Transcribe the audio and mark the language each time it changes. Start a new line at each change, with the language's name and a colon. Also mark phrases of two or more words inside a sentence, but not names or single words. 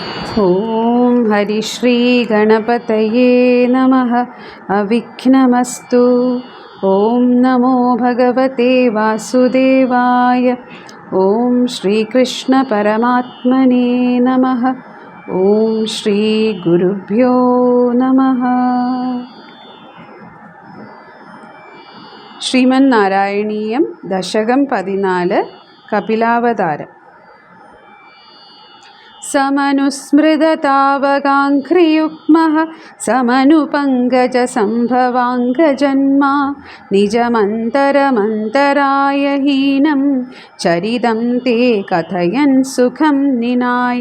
Sanskrit: ఓం హరిశ్రీ గణపతయే నమః. అవిఘ్నమస్తు. ఓం నమో భగవతే వాసుదేవాయ. ఓం శ్రీకృష్ణ పరమాత్మనే నమః. ఓం శ్రీ గురుభ్యో నమః. ശ്രീമന്നാരായണീയം ദശകം 14 കപിലാവതാരം. സമനുസ്മൃതതാവകാംഘ്രിയുഗ്മഃ സമനുപങ്കജസംഭവാംഗജന്മാ നിജമന്തരമന്തരായ ഹീനം ചരിതം ते കഥയൻ സുഖം നിനായ.